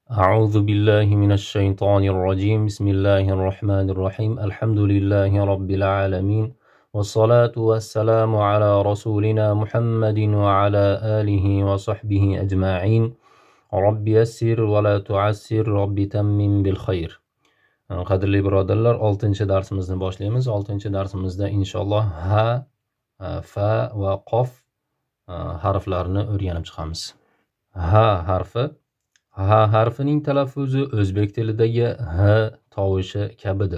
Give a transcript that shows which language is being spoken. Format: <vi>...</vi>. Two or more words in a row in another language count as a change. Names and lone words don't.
<ar>أعوذ بالله من الشيطان الرجيم بسم الله الرحمن الرحيم الحمد لله رب العالمين والصلاة والسلام على رسولنا محمد وعلى آله وصحبه أجمعين رب يسر ولا تعسر رب تمم بالخير.</ar> <uz>Qadrli birodarlar, 6-chi darsimizni boshlaymiz. 6-chi darsimizda inshaalloh ha, fa va qof harflarini o'rganib chiqamiz. Ha harfi. Ha harfining talaffuzi o'zbek tilidagi h tovushi kabidir.</uz>